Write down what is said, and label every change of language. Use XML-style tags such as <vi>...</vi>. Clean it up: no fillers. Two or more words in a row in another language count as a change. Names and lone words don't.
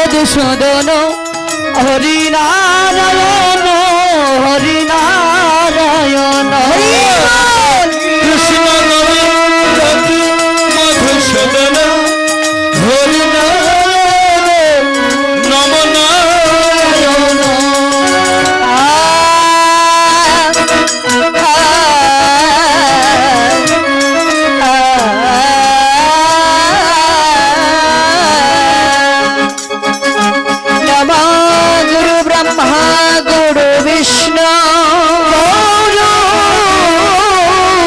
<bn>মধুসূদন হরি নারায়ণ হরি নারায়ণ কৃষ্ণ গোবিন্দ কি মধুসূদন হরি নারায়ণ নম নারায়ণ।</bn> <sa>नमो गुरु ब्रह्मा गुरु विष्णु गुरु</sa>